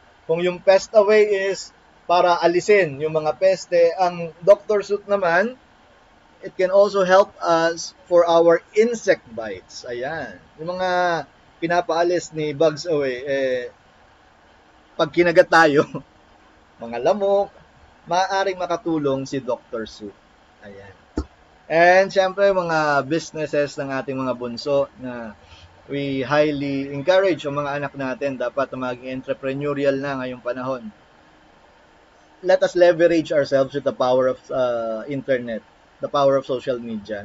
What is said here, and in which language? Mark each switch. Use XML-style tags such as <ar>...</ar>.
<tl>Kung yung Pest Away is para alisin yung mga peste, ang Dr.</tl> <en>Sooth naman, it can also help us for our insect bites.</en> <tl>Ayan. Yung mga pinapaalis ni Bugs Away, pag kinagat tayo, mga lamok, maaaring makatulong si Dr. Sooth. Ayan. And syempre, mga businesses ng ating mga bunso na</tl> <en>we highly encourage</en> <tl>ang mga anak natin dapat maging entrepreneurial na ngayong panahon.</tl> <en>Let us leverage ourselves with the power of internet, the power of social media.</en>